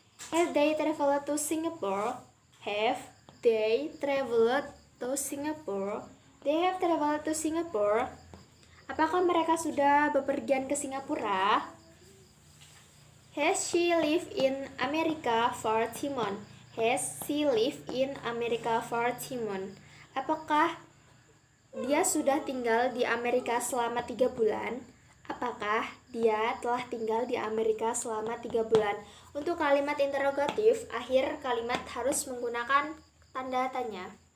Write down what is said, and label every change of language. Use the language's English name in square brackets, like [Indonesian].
[English] Have they traveled to Singapore? Have they traveled to Singapore? They have traveled to Singapore. [Indonesian] Apakah mereka sudah bepergian ke Singapura? [English] Has she lived in America for 3 months? Has she lived in America for 3 months? [Indonesian] Apakah dia sudah tinggal di Amerika selama 3 bulan? Apakah dia telah tinggal di Amerika selama 3 bulan? Untuk kalimat interrogatif, akhir kalimat harus menggunakan tanda tanya.